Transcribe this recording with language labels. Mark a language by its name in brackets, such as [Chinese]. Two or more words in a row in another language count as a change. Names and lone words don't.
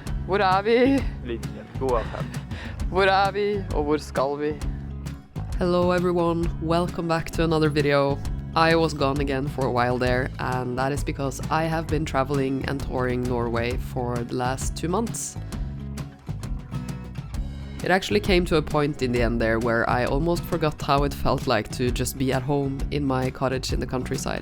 [Norwegian] Hvor er vi? Linjen, gå av her. Hvor er vi, og hvor skal vi? [English] Hello everyone, welcome back to another video. I was gone again for a while there, and that is because I have been traveling and touring Norway for the last 2 months. It actually came to a point in the end there where I almost forgot how it felt like to just be at home in my cottage in the countryside.